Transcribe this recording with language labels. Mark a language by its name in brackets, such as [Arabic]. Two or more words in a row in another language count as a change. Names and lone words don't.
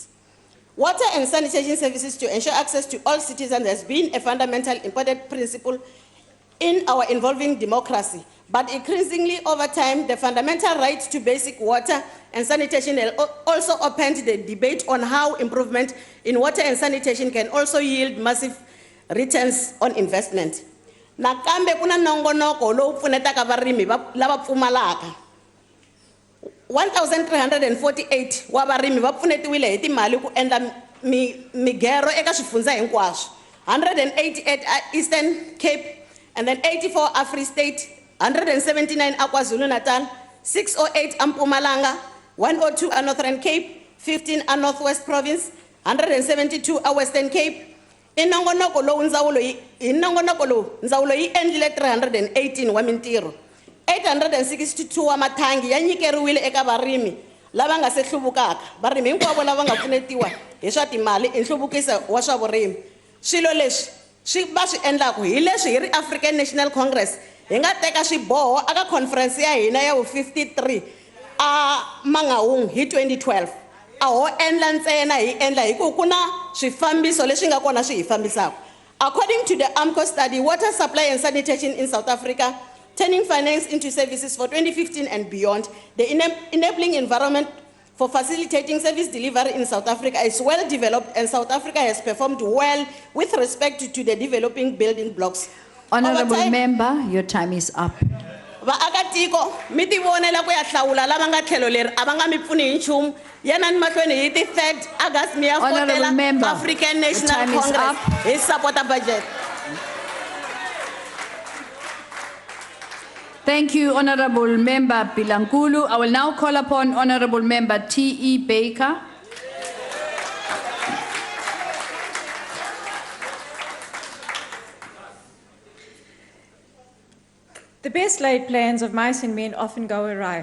[English] Water and sanitation services to ensure access to all citizens has been a fundamental important principle in our evolving democracy. But increasingly over time, the fundamental right to basic water and sanitation also opened the debate on how improvement in water and sanitation can also yield massive returns on investment. [Tsonga] Nakambe kuna nongonoko lowu pfunetaka varimi lava pfumalaka. 1,348 wa varimi va pfunetiwile hi timali ku endla migero eka swifundzha hinkwaswo. [English] 188 Eastern Cape, and then 84 Free State, 179 KwaZulu-Natal, 608 Mpumalanga, 102 Northern Cape, 15 Northwest Province, 172 Western Cape. [Tsonga] Inongonoko lowu ndzawulo yi endlile 318 wa mintirho. 862 wa mathangi ya nyikeriwile eka varimi lava nga se hluvukaka. Varimi hinkwavo lava nga pfunetiwa hi swa timali hi nhluvukiso wa swa vurimi. Swilo leswi swi va swi endlaku hi leswi hi ri African National Congress hi nga teka swiboho aka conference ya hina ya 53 a Mangaung hi 2012. A ho endla ntsena hi endla hi ku kuna swifambiso leswi nga kona swi hi fambisaka. [English] According to the AMCO study, water supply and sanitation in South Africa, turning finance into services for 2015 and beyond, the enabling environment for facilitating service delivery in South Africa is well developed, and South Africa has performed well with respect to the developing building blocks. Honorable Member, your time is up. [Tsonga] Vaakatiko mi ti vonela ku ya hlawula lava nga tlhelo leri a va nga mi pfuni hi nchumu. Yana ni mahlweni hi ti 3rd August mi ya fotela African National Congress hi supporta budget. [English] Thank you, Honorable Member Bilankulu. I will now call upon Honorable Member T.E. Baker. The best laid plans of mice and men often go awry.